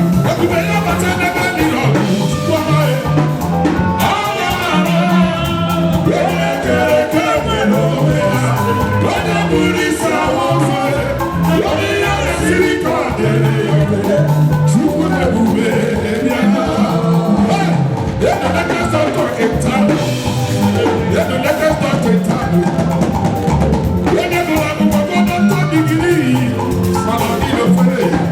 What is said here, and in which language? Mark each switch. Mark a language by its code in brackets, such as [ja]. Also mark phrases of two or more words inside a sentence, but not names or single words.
[ig] Ebube ya bata n'ebe ndị nọ, Chukwu ọma ya. Ọ bụ amara, onye kere eke nwere onwe ya, onye bụrụ isi awọ ofe. Onye ya na-esiri ka ọ dịrị ya mfe. Chukwu na-ebube ya. Hey! [en] Let the letters of God in town. Let the letters of God in town. [ig] Onye gụrụ akwụkwọ gụọ [en] doctor degree. [ig] Mana ọ dịghị ofere.